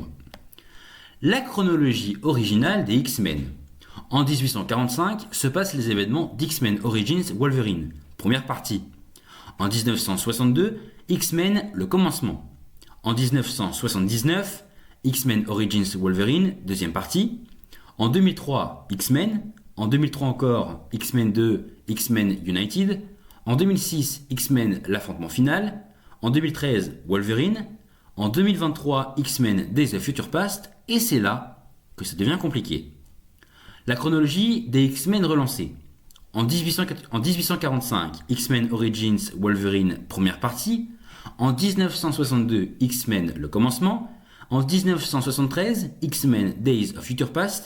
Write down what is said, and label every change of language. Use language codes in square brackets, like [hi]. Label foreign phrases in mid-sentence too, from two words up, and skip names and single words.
[fr] La chronologie originale des X-Men. En 1845 se passent les événements d'X-Men Origins Wolverine, première partie. En 1962, X-Men le commencement. En 1979, X-Men Origins Wolverine, deuxième partie. En 2003, X-Men. En 2003 encore, X-Men 2, X-Men United. En 2006, X-Men l'affrontement final. En 2013, Wolverine. En 2023, X-Men Days of Future Past. Et c'est là que ça devient compliqué. La chronologie des X-Men relancée. En 1845, X-Men Origins Wolverine, première partie. En 1962, X-Men le commencement. En 1973, X-Men Days of Future Past.